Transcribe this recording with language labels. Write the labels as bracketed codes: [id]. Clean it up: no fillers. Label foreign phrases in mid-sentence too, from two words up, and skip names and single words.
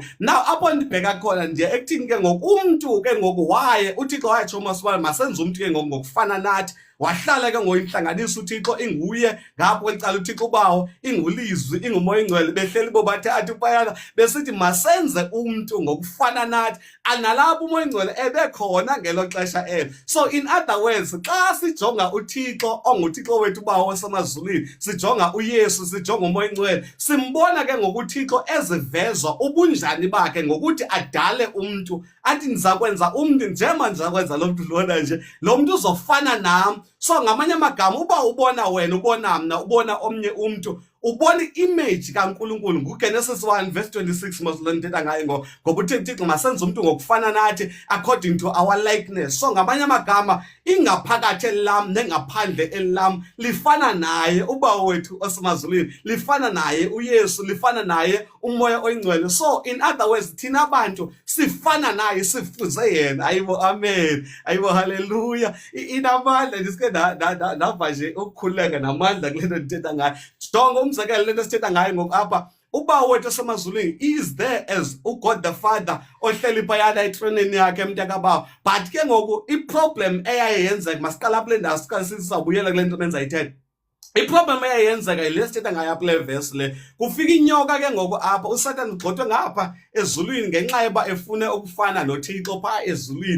[xh] Now apho ndibheka khona ndiye ekuthini ke ngoku umntu ke ngoku waye uThixo wayatsho uMasibala masenze umntu ke ngoku ngokufana nathi. Wahlala ke ngoyinhlanganisa uThixo inguye ngapho kwelicala uThixo uBawo ingulizwi inguMoya Oyingcwele behleli bobathathu phayana besithi masenze umntu ngokufana nathi, analapho uMoya Oyingcwele ebekhona ngelo xesha elo. [en] So in other words, [xh] xa sijonga uThixo onguThixo wethu uBawo osemazulwini, sijonga uYesu, sijonga uMoya Oyingcwele, simbona ke ngokuThixo ezivezwa ubunjani bakhe ngokuthi adale umntu, athi ndizakwenza umntu njengoba ndizakwenza lo mntu lona nje, lo mntu uzofana nam. So ngamanye amagama uba ubona wena, ubona mna, ubona omnye umntu, ubona i-image kaNkulunkulu. NguGenesis 1:26 moslo ndithetha ngayo ngoba uThixo masenze umntu ngokufana nathi [en] according to our likeness. [xh] So ngamanye amagama ingaphakathi elam nengaphandle elam lifana naye uBawo wethu osemazulwini, lifana naye uYesu, lifana naye uMoya Oyingcwele. [en] So in other words, [xh] thina abantu sifana naye, sifuze yena. Ayibo, amen. Ayibo, haleluya. Inamandla ndiske ndava nje ukukhuleka namandla kule nto ndithetha ngayo. Jonga umzekelo le nto sithetha ngayo ngoku apha, uBawo wethu osemazulwini [en] is there as uGod the Father [xh] ohleli phayana etronini yakhe mntakaBawo. But ke ngoku iproblem eyayenzeka, masiqala apho le ndawo sizawubuyela kule nto nenzayithetha. Iproblem eyayenzeka yile sithetha ngayo apha le verse le, kufika inyoka ke ngoku apha uSatan ugxothwe ngapha ezulwini ngenxa yoba efune ukufana noThixo phaa ezulwini.